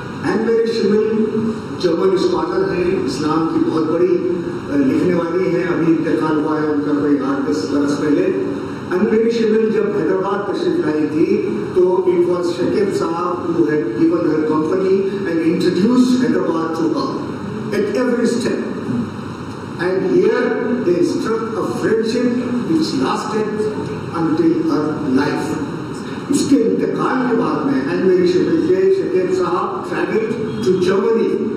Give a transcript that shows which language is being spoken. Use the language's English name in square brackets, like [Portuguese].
[Urdu] N میری Shamal German scholar ہیں، اسلام کی بہت بڑی لکھنے والی ہیں. ابھی انتقال ہوا ہے ان کا کوئی 8-10 برس پہلے. این میری شمل جب حیدرآباد تشریف لائی تھی تو اٹ واز شکیب صاحب who had given her company and introduced Hyderabad to her at every step. [English] And here they struck a friendship which lasted until her life. [Urdu] اس کے انتقال کے بعد میں این میری شمل کے شکیب صاحب traveled to Germany.